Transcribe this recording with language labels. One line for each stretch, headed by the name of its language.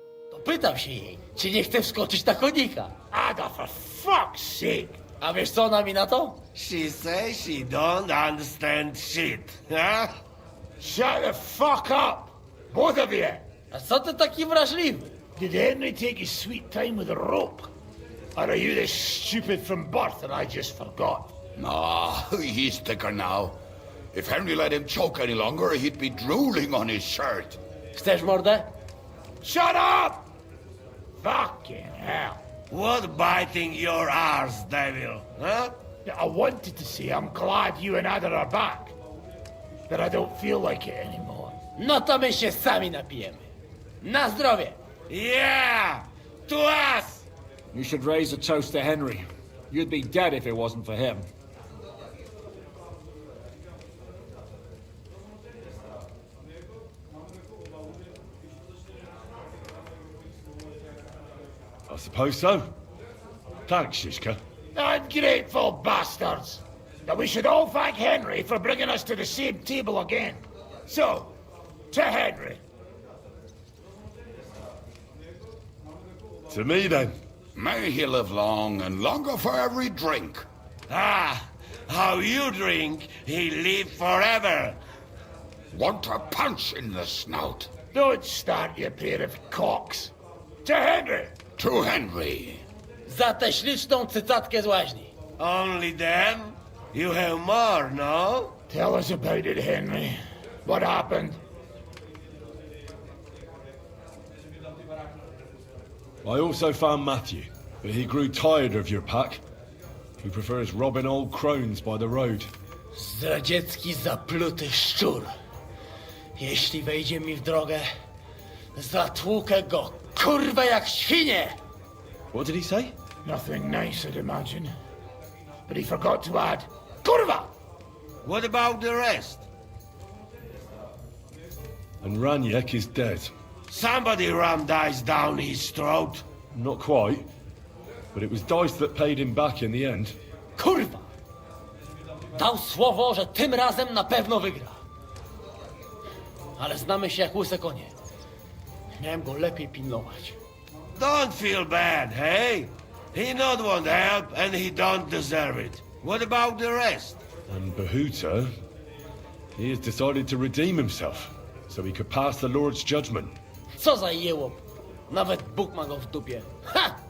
Polish: To pytam się jej, czy nie chce wskoczyć na konika.
English: Ada, for fuck's sake.
Polish: A wiesz co ona mi na to?
English: She says she don't understand shit, huh? Shut the fuck up, both of you.
Polish: A co ty taki wrażliwy?
English: Did Henry take his sweet time with a rope? Or are you this stupid from birth that I just forgot? No, he's thicker now. If Henry let him choke any longer, he'd be drooling on his shirt.
Polish: Chcesz mordę?
English: Shut up! Fucking hell. What biting your arse, devil, huh? I wanted to say I'm glad you and Ada are back. But I don't feel like it anymore.
Polish: No to my się sami napijemy. Na zdrowie!
English: Yeah! To us! You should raise a toast to Henry. You'd be dead if it wasn't for him. I suppose so. Thanks, Shishka. Ungrateful bastards! That we should all thank Henry for bringing us to the same table again. So, to Henry. To me, then. May he live long and longer for every drink. Ah, how you drink, he live forever. Want a punch in the snout. Don't start, you pair of cocks. To Henry. To Henry.
Polish: Za tę śliczną cycatkę z łaźni.
English: Only then? You have more, no? Tell us about it, Henry. What happened? I also found Matthew, but he grew tired of your pack. He prefers robbing old crones by the road.
Polish: Zdradziecki zapluty szczur. Jeśli wejdzie mi w drogę, zatłukę go, kurwa, jak świnie!
English: What did he say? Nothing nice, I'd imagine. But he forgot to add, Kurva! What about the rest? And Ranyek is dead. Somebody rammed dice down his throat. Not quite. But it was dice that paid him back in the end.
Polish: Kurwa! Dał słowo, że tym razem na pewno wygra. Ale znamy się jak łyse konie. Miałem go lepiej pilnować.
English: Don't feel bad, hey? He not want help and he don't deserve it. What about the rest? And Bohuta, he has decided to redeem himself, so he could pass the Lord's judgment.
Polish: Co za jełop. Nawet Bóg ma go w dupie. Ha!